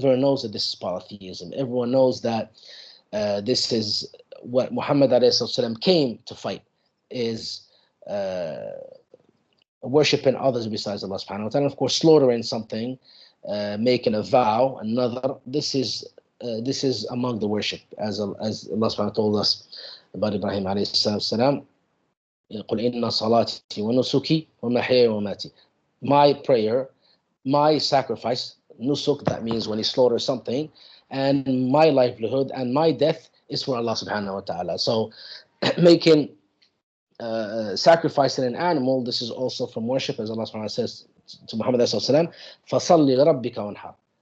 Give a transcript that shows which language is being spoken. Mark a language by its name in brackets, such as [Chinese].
[English] Everyone knows that this is polytheism. Everyone knows that this is what Muhammad ﷺ came to fight, is worshiping others besides Allah subhanahu wa ta'ala. And of course, slaughtering something, making a vow, another. This is among the worship, as Allah subhanahu wa ta'ala told us about Ibrahim alayhi salam. [Arabic] قل إن صلاتي ونسكي ومحياي ومماتي. [English] My prayer, my sacrifice, nusuk, that means when he slaughters something, and my livelihood and my death is for Allah subhanahu wa ta'ala. So making sacrificing an animal, this is also from worship, as Allah subhanahu wa ta'ala says to Muhammad sallallahu [Arabic] فَصَلِّ لِرَبِّكَ وَانْحَرْ.